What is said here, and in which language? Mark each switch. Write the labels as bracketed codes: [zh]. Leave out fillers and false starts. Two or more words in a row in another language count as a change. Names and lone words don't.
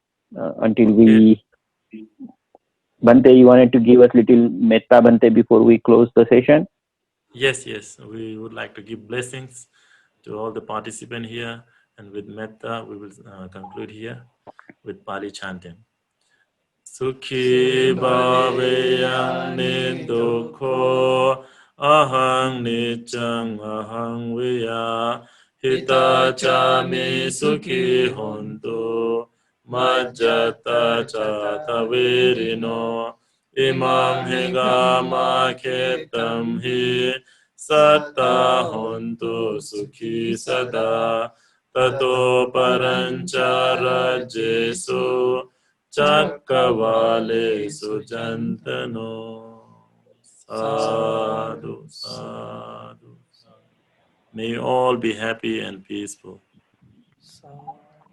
[en] Bhante, you wanted to give us little metta, Bhante, before we close the session? Yes, we would like to give blessings to all the participants here, and with metta we will conclude here with Pali chanting. [pi] Sukhi bhaveyan nidukho ahang nichang ahang viya hita chami sukhi hontu majjata chata virino imam hingama ketam hi satta hontu sukhi sada tato parancha rajesu Chakavale Sujantano. Sadhu, sadhu. [en] May you all be happy and peaceful.